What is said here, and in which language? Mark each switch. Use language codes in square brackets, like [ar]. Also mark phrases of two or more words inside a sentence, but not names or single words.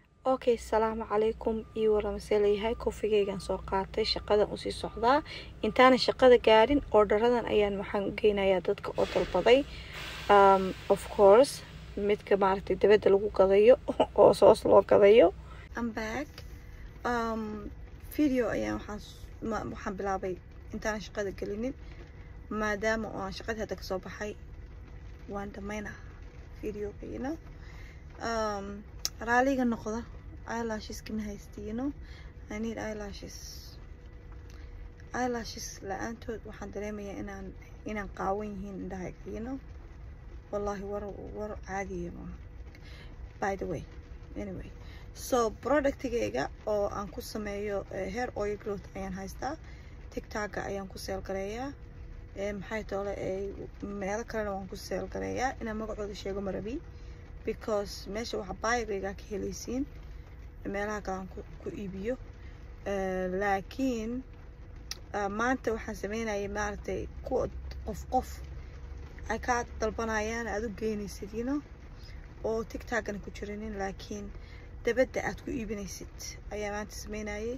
[so] Okay, salaamu calaykum iyo waramaseelayahay kofigeygan soo qaatay shaqadan u sii socdaa intaana shaqada gaarin orderadan ayaan waxaan u geynayaa dadka oo dalbaday [en] of course [so] midka maaragtay dabada lagu gadayo oo soos loo gadayo. [en] I'm back. [so] Video ayaan waxaan bilaabay intaana shaqada gelinin maadaama aan shaqada hadda ka soo baxay waan dhameynaa videoga raaliga noqda eyelashes kama haysti [en] I need eyelashes [so] la-aantood waxaan dareemayaa inaan qaawan yihiin indhahayga wallahi war caadiya maaha. [en] By the way, anyway, so [so] productigayga oo aan ku sameeyo [en] hair oil growth [so] ayaan haystaa. TikTok ayaan ku seel gareeyaa maxay toole meelo kalena waan ku seel gareeyaa inaan magacooda sheego marabi because meesha waxa baayigayga ka helaysiin meelaha kale aan ku iibiyo laakiin maanta waxaan sameynayay maaragtay qof ay ka dalbanayaan aad u geynaysid oo TikTokana ku jirinin laakiin dabadda aad ku iibinaysid ayaa maanta sameynayay.